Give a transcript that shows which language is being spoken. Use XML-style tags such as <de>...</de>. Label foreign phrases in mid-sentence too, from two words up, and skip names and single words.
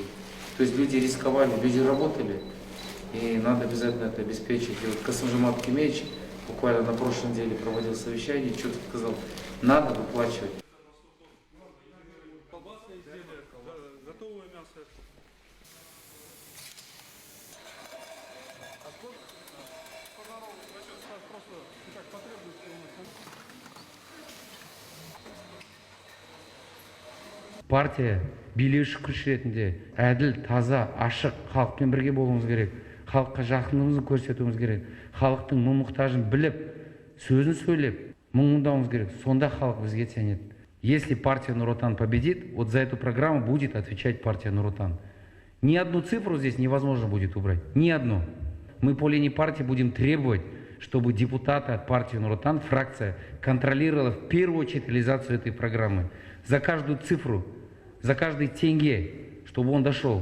<ru>То есть люди рисковали, люди работали, и надо обязательно это обеспечить. И вот Касымжамат Кемеевич буквально на прошлой неделе проводил совещание, четко сказал, надо выплачивать. Колбасные изделия, готовое мясо.</ru> <kk>Партия билеуші күш ретінде әділ, таза, ашық, халықпен бірге болуымыз керек. Халыққа жақындығымызды көрсетуіміз керек. Халықтың мұң-мұқтажын біліп, сөзін сөйлеп, мұңындауымыз керек. Сонда халық бізге сенеді.</kk> <ru>Если партия Нур Отан победит, вот за эту программу будет отвечать партия Нур Отан. Ни одну цифру здесь невозможно будет убрать. Ни одну. Мы по линии партии будем требовать, чтобы депутаты от партии Нур Отан, фракция, контролировала в первую очередь реализацию этой программы. За каждую цифру, за каждый тенге, чтобы он дошел.</ru>